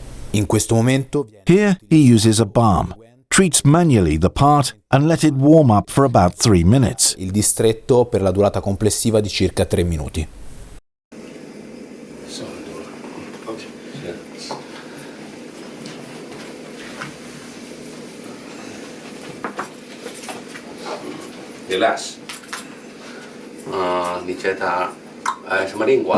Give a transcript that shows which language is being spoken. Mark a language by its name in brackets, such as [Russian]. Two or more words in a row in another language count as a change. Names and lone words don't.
[Italian] In questo momento [English] Here he uses a balm, treats manually the part and let it warm up for about 3 minutes. [Italian] il distretto per la durata complessiva di circa 3 minuti. Relax. [Chinese] 你觉得什么 lingua?